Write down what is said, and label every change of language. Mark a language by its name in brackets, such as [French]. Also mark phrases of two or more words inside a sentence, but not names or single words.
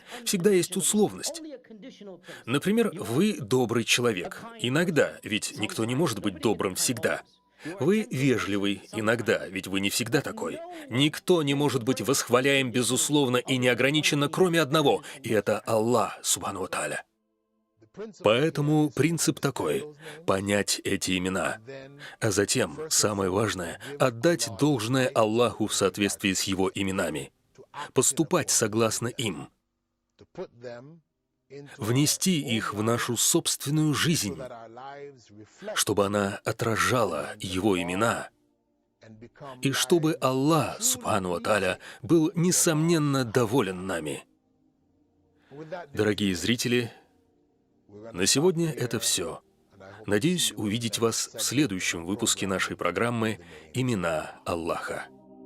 [Russian] Всегда есть условность. Например, вы добрый человек. Иногда, ведь никто не может быть добрым всегда. Вы вежливый иногда, ведь вы не всегда такой. Никто не может быть восхваляем безусловно и неограниченно, кроме одного, и это Аллах, [Arabic] سبحانه وتعالى. [Russian] Поэтому принцип такой — понять эти имена, а затем, самое важное, отдать должное Аллаху в соответствии с Его именами, поступать согласно им, внести их в нашу собственную жизнь, чтобы она отражала Его имена, и чтобы Аллах, [Arabic] سبحانه وتعالى, [Russian] был несомненно доволен нами. Дорогие зрители, на сегодня это все. Надеюсь увидеть вас в следующем выпуске нашей программы «Имена Аллаха».